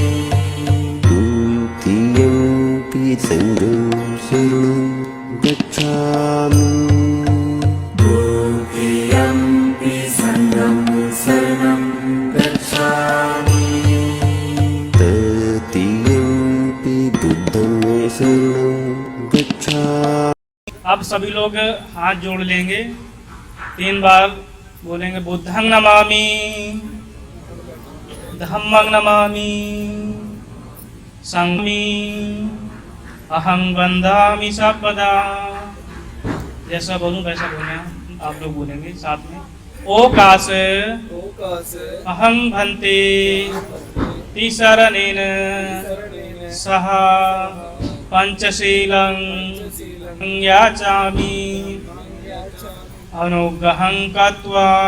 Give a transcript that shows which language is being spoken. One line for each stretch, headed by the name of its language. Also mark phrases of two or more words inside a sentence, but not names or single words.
Pali: द्वितीयंपि संघं शरणं गच्छामि द्वितीयंपि संघं शरणं गच्छामि तृतीयंपि बुद्धं शरणं गच्छामि।
Hindi: अब सभी लोग हाथ जोड़ लेंगे, 3 बार बोलेंगे
Pali: बुद्धं नमामि, धम्मं नमामि संघं अहं वन्दामि सर्वदा।
Hindi: जैसा बोलूं वैसा बोलना, आप लोग बोलेंगे साथ में।
Pali: ओकास अहं भन्ते तिसरणेन सह पंचशीलं याचामि अनुग्रहं कृत्वा